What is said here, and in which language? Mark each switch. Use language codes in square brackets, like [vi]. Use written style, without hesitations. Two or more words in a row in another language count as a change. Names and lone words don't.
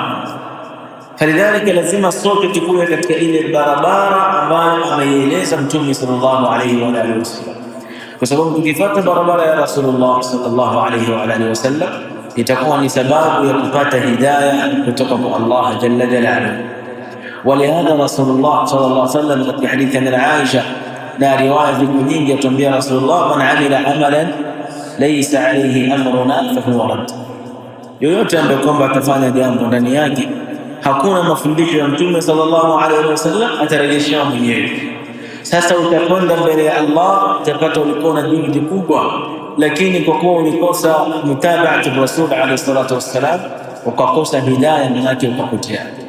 [sw] Falidhalika lazima sote tukue katika ile barabara ambayo ameieleza Mtume [ar] صلى الله عليه وعلى آله وسلم, [sw] kwa sababu tukifuata barabara ya Rasulullah [ar] صلى الله عليه وعلى آله وسلم [sw] itakuwa ni sababu ya kupata hidayah kutoka kwa Allah [ar] جل جلاله. ولهذا رسول الله صلى الله عليه وسلم في حديث عن عائشة [sw] na riwaya ziko nyingi atuambia Rasulullah, [ar] من عمل عملا ليس عليه أمرنا فهو رد, [sw] yoyote ambaye kwamba atafanya jambo ndani yake hakuna mafundisho ya Mtume [ar] صلى الله عليه وسلم [sw] atarejeshwa mwenyewe. Sasa utakwenda mbele ya Allah utapata ulikuwa na juhudi kubwa, lakini kwa kuwa ulikosa [ar] متابعة الرسول عليه الصلاة والسلام [sw] ukakosa hidayah na yake ukapotea.